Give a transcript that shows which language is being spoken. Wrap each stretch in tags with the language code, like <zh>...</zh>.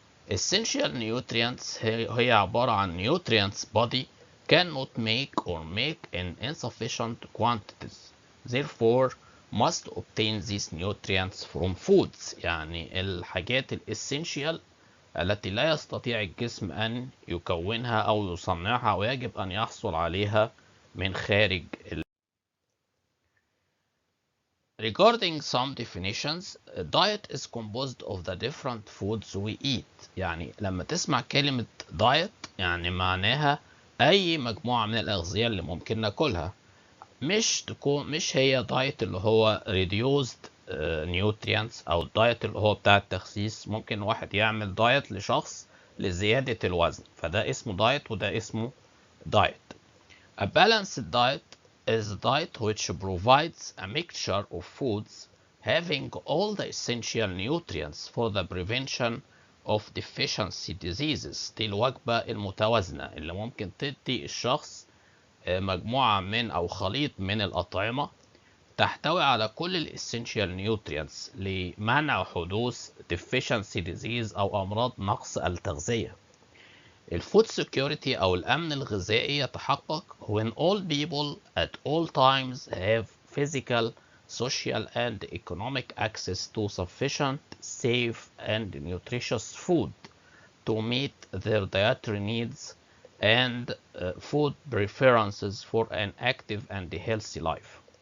<en>Essential nutrients</en> <ar>هي عبارة عن</ar> <en>nutrients body cannot make or make in insufficient quantities, therefore must obtain these nutrients from foods.</en> <ar>يعني الحاجات الاسينشال التي لا يستطيع الجسم أن يكونها أو يصنعها ويجب أن يحصل عليها من خارج</ar> <en>Regarding some definitions, a diet is composed of the different foods we eat.</en> <ar>يعني لما تسمع كلمة diet يعني معناها أي مجموعة من الأغذية اللي ممكن ناكلها. مش هي دايت اللي هو</ar> <en>reduced nutrients</en> <ar>أو الدايت اللي هو بتاع التخسيس. ممكن واحد يعمل دايت لشخص لزيادة الوزن، فده اسمه دايت وده اسمه دايت.</ar> <en>A balanced diet is a diet which provides a mixture of foods having all the essential nutrients for the prevention of deficiency diseases.</en> <ar>دي الوجبة المتوازنة اللي ممكن تدي الشخص مجموعة من أو خليط من الأطعمة تحتوي على كل الاسينشال نيوترينتس لمنع حدوث</ar> <en>deficiency disease</en> <ar>أو أمراض نقص التغذية.</ar> <en>الفود security</en> <ar>أو الأمن الغذائي يتحقق</ar> <en>when all people at all times have physical, social and economic access to sufficient, safe and nutritious food to meet their dietary needs and food preferences for an active and healthy life.</en>